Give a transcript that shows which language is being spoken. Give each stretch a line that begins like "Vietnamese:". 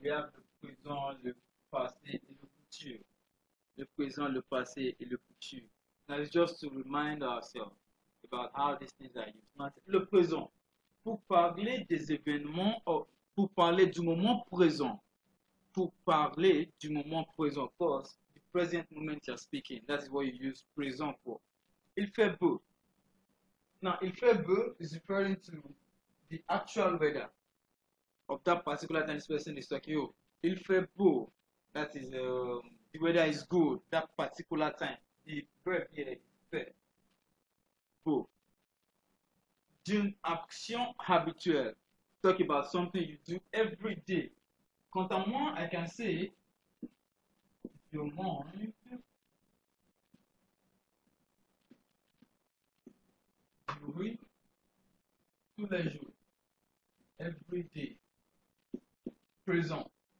French: We have le présent, le passé et le futur. Le présent, le passé et le futur.
English: Now it's just to remind ourselves about how these things are used.
French: Now, le présent, pour parler des événements, pour parler du moment présent.
English: Pour parler du moment présent, of course, the present moment you're speaking. That is what you use présent for.
French: Il fait beau.
English: Now, il fait beau is referring to the actual weather of that particular time this person is talking. Oh, il fait beau. That is, the weather is good that particular time. The verb here, fait beau.
French: D'une action habituelle.
English: Talk about something you do every day.
French: Quant à moi, I can say, je mange du riz tous les jours. Every day. Présent.